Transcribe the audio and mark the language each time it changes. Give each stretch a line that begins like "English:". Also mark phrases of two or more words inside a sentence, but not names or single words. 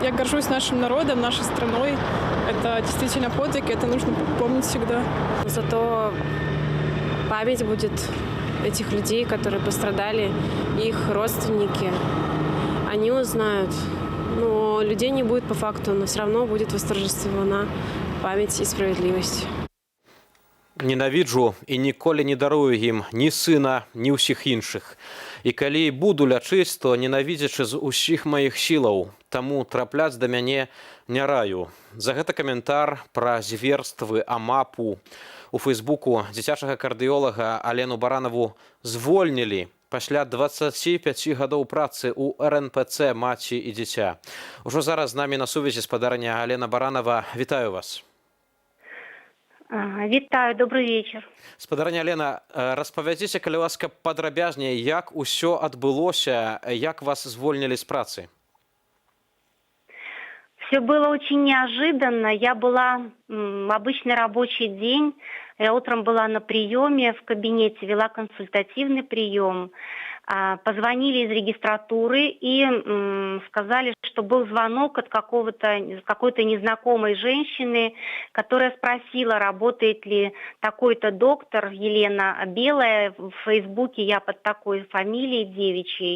Russian: Я горжусь нашим народом, нашей страной. Это действительно подвиг, и это нужно помнить всегда. Зато память будет этих людей, которые пострадали, их родственники. Они узнают. Но людей не будет по факту, но все равно будет восторжествована память и справедливость.
Belarusian: Ненавіджу і ніколи не дарую ім ні сына, ні ўсіх іншых. І калі буду лячыць, то ненавідзячы з усіх маіх сілаў. Таму трапляць да мяне не раю. За гэта каментар пра зверствы АМАПу. У фейсбуку дзіцячага кардыёлага Алену Баранову звольнілі пасля 25 гадоў працы ў РНПЦ «Маці і дзіця». Ужо зараз з намі на сувязі спадарня Алена Баранова. Вітаю вас. Вітаю,
Russian: добрый вечер.
Belarusian: Спадарня Алена, распавядзіце, калі ласка, падрабязней, як усё адбылося, як вас звольнілі з працы?
Russian: Все было очень неожиданно. Я была обычный рабочий день. Я утром была на приеме в кабинете, вела консультативный прием. Позвонили из регистратуры и сказали, что был звонок от какой-то незнакомой женщины, которая спросила, работает ли такой-то доктор, Елена Белая, в Фейсбуке я под такой фамилией девичьей.